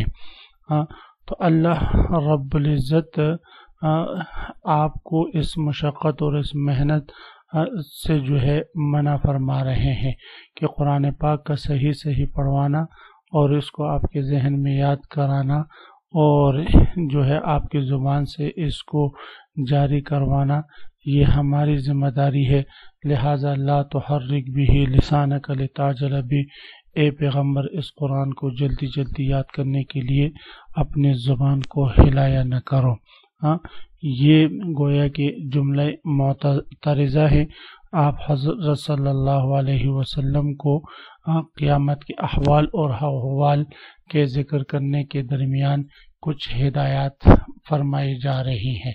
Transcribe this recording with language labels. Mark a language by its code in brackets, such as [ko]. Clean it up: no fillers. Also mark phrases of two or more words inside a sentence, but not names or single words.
[ur] تو اللہ رب العزت آپ کو اس مشقت اور اس محنت سے جو ہے منع فرما رہے ہیں کہ قرآن پاک کا صحیح پڑھوانا اور اس کو آپ کے ذہن میں یاد کرانا اور جو ہے آپ کی زبان سے اس کو جاری کروانا یہ ہماری ذمہ داری ہے۔ [ar] لہٰذا لا تحرک به لسانک لتعجل به، [ur] اے پیغمبر اس قرآن کو جلدی جلدی یاد کرنے کے لیے اپنی زبان کو ہلایا نہ کرو۔ یہ گویا کہ جملہ معترضہ ہے۔ آپ حضرت [ar] صلی اللہ علیہ وسلم [ur] کو قیامت کے احوال اور احوال کے ذکر کرنے کے درمیان کچھ ہدایات فرمائی جا رہی ہیں۔